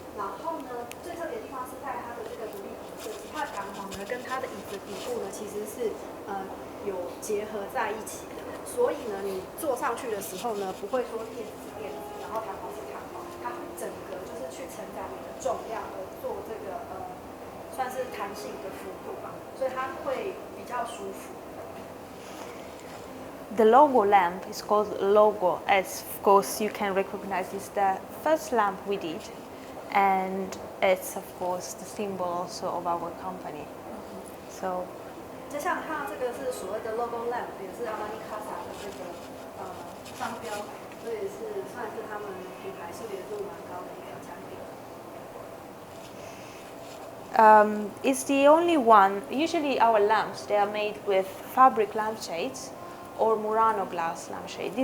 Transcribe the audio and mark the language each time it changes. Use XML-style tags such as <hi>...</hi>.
<zh>然后呢，最特别的地方是在它的这个独立椅设计，它的弹簧呢跟它的椅子底部呢其实是有结合在一起的，所以呢你坐上去的时候呢不会说垫子是垫子，然后弹簧是弹簧，它整个就是去承载你的重量而做这个算是弹性的幅度吧，所以它会比较舒服。</zh> <en>The logo lamp is called logo, as of course you can recognize it's the first lamp we did, and it's of course the symbol also of our company. So.</en> <zh>就像看到这个是所谓的 logo lamp， 也是 Armani Casa 的这个商标，这也是算是他们品牌识别度蛮高的一个产品。</zh> <en>It's the only one. Usually our lamps, they are made with fabric lampshades or Murano glass lampshade.</en>